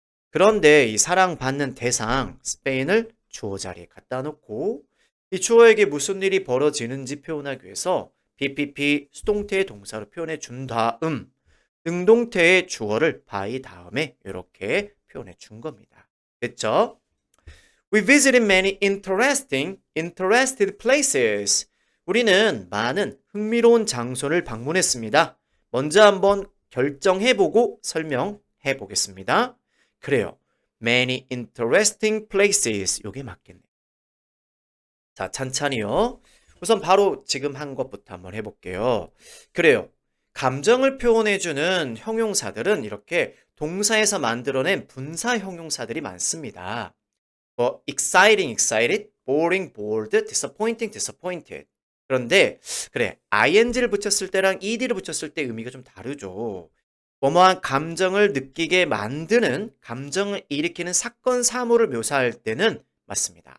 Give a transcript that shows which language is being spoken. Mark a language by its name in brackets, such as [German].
[Korean] 그런데 이 사랑받는 대상 스페인을 주어 자리에 갖다 놓고 이 주어에게 무슨 일이 벌어지는지 표현하기 위해서 BPP 수동태 동사로 표현해 준 다음 능동태의 주어를 by 다음에 이렇게 표현해 준 겁니다. 됐죠? [English] We visited many interested places. [Korean] 우리는 많은 흥미로운 장소를 방문했습니다. 먼저 한번 결정해보고 설명해 보겠습니다. 그래요. [English] Many interesting places. [Korean] 요게 맞겠네요. 자, 찬찬히요. 우선 바로 지금 한 것부터 한번 해볼게요. 그래요. 감정을 표현해주는 형용사들은 이렇게 동사에서 만들어낸 분사 형용사들이 많습니다. [English] 뭐 excited, boring, bored, disappointed. [Korean] 그런데 그래, ing를 붙였을 때랑 ed를 붙였을 때 의미가 좀 다르죠. 뭐뭐한 감정을 느끼게 만드는, 감정을 일으키는 사건, 사물을 묘사할 때는 맞습니다.